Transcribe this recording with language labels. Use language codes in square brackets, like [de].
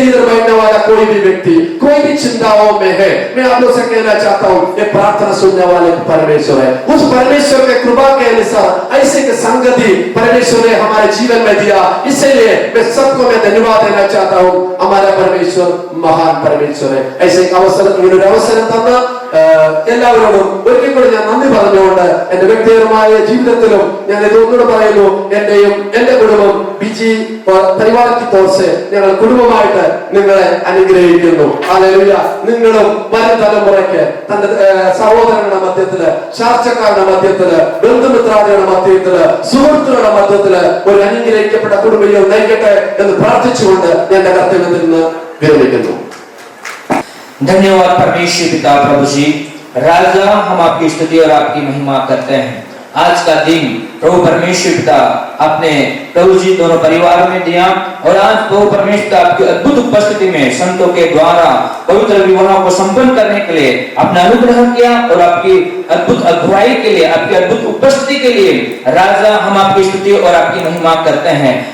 [hi] यदि इधर बैठने वाला कोई भी व्यक्ति कोई भी चिंताओं में है, मैं आप लोग से कहना चाहता हूँ ये प्रार्थना सुनने वाले परमेश्वर है। उस परमेश्वर के कृपा के अनुसार ऐसे के संगति परमेश्वर ने हमारे जीवन में दिया, इसलिए मैं सबको मैं धन्यवाद देना चाहता हूँ। हमारा परमेश्वर महान परमेश्वर है। ऐसे [ml] അവസരം തന്ന എല്ലാവരോടും ഒരിക്കൽ കൂടി ഞാൻ നന്ദി പറഞ്ഞുകൊണ്ട് എന്റെ വ്യക്തിപരമായ ജീവിതത്തിലും ഞാൻ ഇതൊന്നുകൂടെ പറയുന്നു, എന്റെയും എന്റെ കുടുംബം ബിജി പരിവാരക്ക് തോർച്ച് ഞങ്ങൾ കുടുംബമായിട്ട് നിങ്ങളെ അനുഗ്രഹിക്കുന്നു. ഹല്ലേലൂയ. നിങ്ങളും വരും തലമുറയ്ക്ക് തന്റെ സഹോദരങ്ങളുടെ മധ്യത്തില്, ചാർച്ചക്കാരുടെ മധ്യത്തില്, ബന്ധുമിത്രാദികളുടെ മധ്യത്തില്, സുഹൃത്തുക്കളുടെ മധ്യത്തില് ഒരു അനുഗ്രഹിക്കപ്പെട്ട കുടുംബം നയിക്കട്ടെ എന്ന് പ്രാർത്ഥിച്ചുകൊണ്ട് ഞാൻ എന്റെ കർത്തവ്യത്തിൽ നിന്ന് വിരമിക്കുന്നു. [hi] धन्यवाद परमेश्वर पिता प्रभु जी। राजा हम आपकी स्तुति और आपकी महिमा करते हैं। आज का दिन प्रभु परमेश्वर पिता अपने प्रभु जी दोनों परिवार में दिया, और आज प्रभु परमेश्वर आपकी अद्भुत उपस्थिति में संतों के द्वारा पवित्र विवाह को संपन्न करने के लिए अपना अनुग्रह किया, और आपकी अद्भुत अगुवाई के लिए, आपकी अद्भुत उपस्थिति के लिए राजा हम आपकी स्तुति और आपकी महिमा करते हैं।